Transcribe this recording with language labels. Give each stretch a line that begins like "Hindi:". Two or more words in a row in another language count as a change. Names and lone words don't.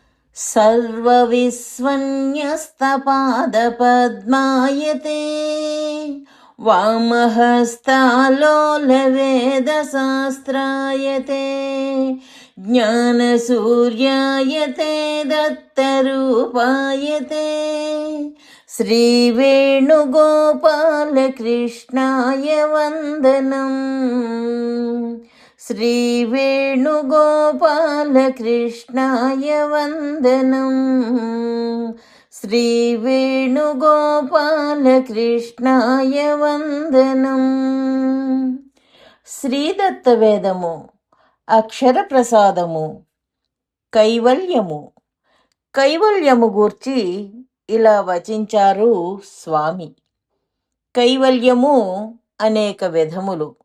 Sanskrit: सर्वविस्वन्यस्तपादपद्मायते वामहस्तालोलवेदशास्त्रायते ज्ञानसूर्यायते दत्तरूपायते श्रीवेणुगोपालकृष्णाय वन्दनम्। श्रीवेणुगोपालकृष्णाय वन्दनम्। श्रीवेणुगोपालकृष्णाय वन्दनम्।
Telugu: శ్రీదత్తవేదము అక్షర ప్రసాదము కైవల్యము. కైవల్యము గూర్చి ఇలా వచించారు స్వామి. కైవల్యము అనేక విధములు.